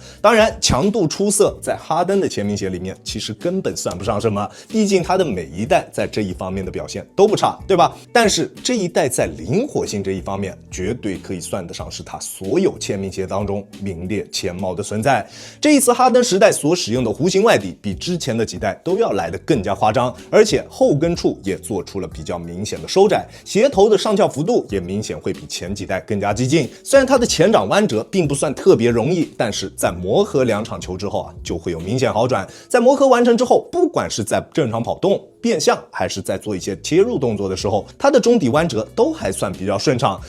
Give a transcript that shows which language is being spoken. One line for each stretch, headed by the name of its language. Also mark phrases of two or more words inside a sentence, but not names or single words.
Chinese: 當然，強度出色在哈登的签名鞋裡面其實根本算不上什麼，畢竟它的每一代在這一方面的表現都不差，對吧？但是這一代在靈活性這一方面，絕對可以算得上是它所有簽名鞋當中名列前茅的存在。這一次哈登时代所使用的弧形外底比之前的幾代都要來得更加誇張，而且後跟處也做出了比較明顯的收窄，鞋頭的上翹幅度也明顯會比前幾代更加激進。雖然它的前掌彎折並不算特別容易，但是在磨合2場球之後就會有明顯好轉。在磨合完成之後，不管是在正常跑動、变向，還是在做一些切入動作的時候，它的中底彎折都還算比較順暢。